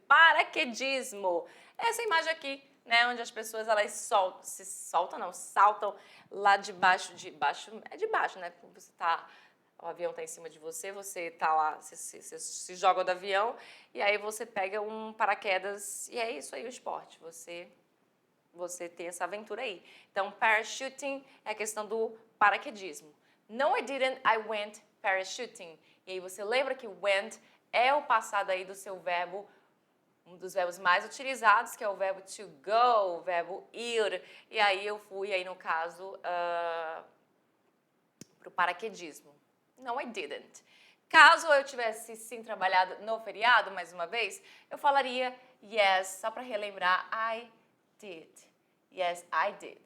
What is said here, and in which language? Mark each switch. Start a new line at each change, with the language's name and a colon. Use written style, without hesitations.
Portuguese: Paraquedismo. Essa imagem aqui, né? Onde as pessoas elas saltam lá de baixo, é de baixo, né? Você tá... O avião está em cima de você, você está lá, você se joga do avião e aí você pega um paraquedas e é isso aí o esporte, você tem essa aventura aí. Então, parachuting é a questão do paraquedismo.
English: No, I didn't, I went parachuting.
Portuguese: E aí você lembra que went é o passado aí do seu verbo, um dos verbos mais utilizados, que é o verbo to go, o verbo ir. E aí eu fui aí no caso para o paraquedismo.
English: No, I didn't.
Portuguese: Caso eu tivesse sim trabalhado no feriado, mais uma vez, eu falaria yes, só para relembrar,
English: I did. Yes, I did.